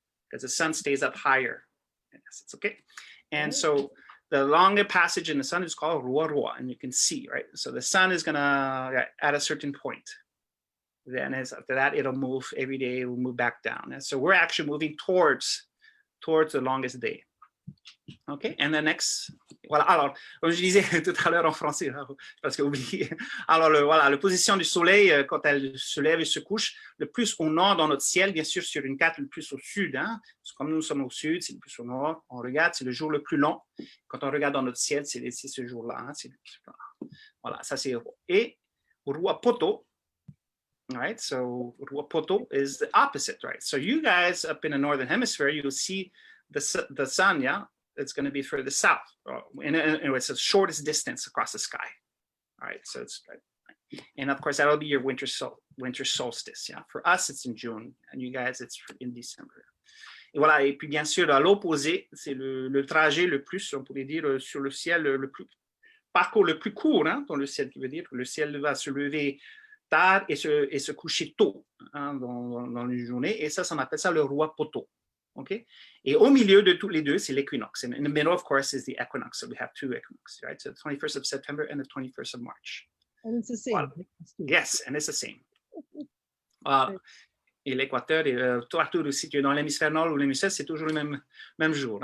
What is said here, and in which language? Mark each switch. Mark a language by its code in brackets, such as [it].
[en] because the sun stays up higher. Yes, it's okay. And so the longer passage in the sun is called Rua Rua, and you can see, right? So the sun is gonna at a certain point. Then after that, it'll move every day, it will move back down. And so we're actually moving towards the longest day. OK, and the next, [fr] voilà, alors, comme je disais tout à l'heure en français, parce que oublié. Alors, voilà, la position du soleil, quand elle se lève et se couche, le plus au nord dans notre ciel, bien sûr, sur une carte, le plus au sud. Hein, comme nous sommes au sud, c'est le plus au nord. On regarde, c'est le jour le plus long. Quand on regarde dans notre ciel, c'est ce jour-là. Hein, voilà, ça c'est Rua. Et Rua Poto, right? [en] So Rua Poto is the opposite, right? So you guys up in the northern hemisphere, you'll see the sun, yeah? It's going to be further south. And it's the shortest distance across the sky. All right, so it's right. And of course, that'll be your winter solstice. Yeah, for us, it's in June, and you guys, it's in December. [fr] Et voilà, et puis bien sûr, à l'opposé, c'est le trajet le plus, on pourrait dire, sur le ciel, le plus, parcours le plus court, hein, dans le ciel, qui veut dire que le ciel va se lever tard et se coucher tôt, hein, dans les journées, et ça, on appelle ça le Rua Poto. Okay, et au milieu de tous les deux, c'est l'équinoxe. [en] And in the middle, of course, is the equinox. So we have two equinoxes, right? So the 21st of September and the 21st of March. And it's the same. Voilà. Yes, and it's the same. [fr] Et l'équateur, et partout aussi, que dans l'hémisphère nord ou l'hémisphère, c'est toujours le même jour.